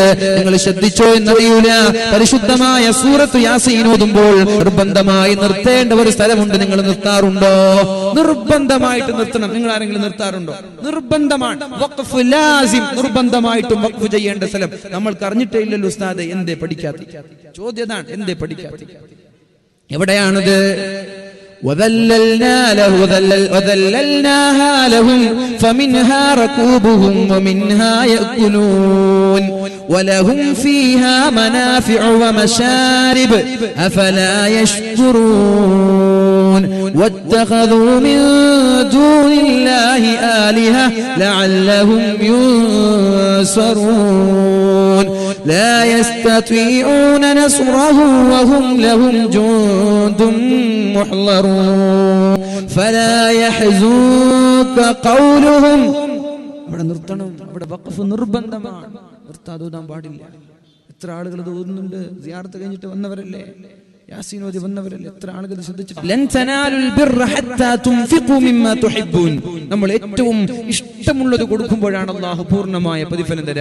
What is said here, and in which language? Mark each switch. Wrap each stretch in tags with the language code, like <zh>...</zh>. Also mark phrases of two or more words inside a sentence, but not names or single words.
<ml>നിങ്ങൾ ശ്രദ്ധിച്ചോ എന്നറിയൂല, പരിശുദ്ധമായ സൂറത്ത് യാസീൻ ഓതുമ്പോൾ നിർബന്ധമായി നിർത്തേണ്ട ഒരു സ്ഥലമുണ്ട്. നിങ്ങൾ നിർത്താറുണ്ടോ? നിർബന്ധമായിട്ട് നിർത്തണം. നിങ്ങൾ ആരെങ്കിലും നിർത്താറുണ്ടോ? നിർബന്ധമാണ്.</ml> <ar>وقف لازم,</ar> <ml>നിർബന്ധമായിട്ടും വഖഫ് ചെയ്യേണ്ട സ്ഥലം. നമ്മൾക്ക് അറിഞ്ഞിട്ടേ ഇല്ലല്ലോ ഉസ്താദ്, എന്തേ പഠിക്കാത്ത? ചോദ്യതാണ്, എന്തേ പഠിക്കാത്ത? എവിടെയാണത്?</ml> <ar>وذللناها لهم فمنها ركوبهم ومنها يأكلون ولهم فيها منافع ومشارب أفلا يشكرون واتخذوا من دون الله آلهة لعلهم ينصرون لا يستطيعون نصرهم وهم لهم جند محضرون فلا يحزنك قولهم.</ar> <ml>അവിടെ നിർത്തണം. അവിടെ വഖഫ് നിർബന്ധമാണ്. നിർത്താതെ ഓതാൻ പാടില്ല. എത്ര ആളുകൾ ഇത് ഓതുന്നുണ്ട്? സിയാറത്ത് കഴിഞ്ഞിട്ട് വന്നവരല്ലേ, യാസീൻ ഓതി വന്നവരല്ലേ, എത്ര ആളുകൾ ശ്രദ്ധിച്ചിട്ട്.</ml> <ar>لن تنالوا البر حتى تنفقوا مما تحبون.</ar> <ml>നമ്മൾ ഏറ്റവും ഇഷ്ടമുള്ളത് കൊടുക്കുമ്പോഴാണ് അല്ലാഹു പൂർണ്ണമായ പ്രതിഫലം തരിക.</ml>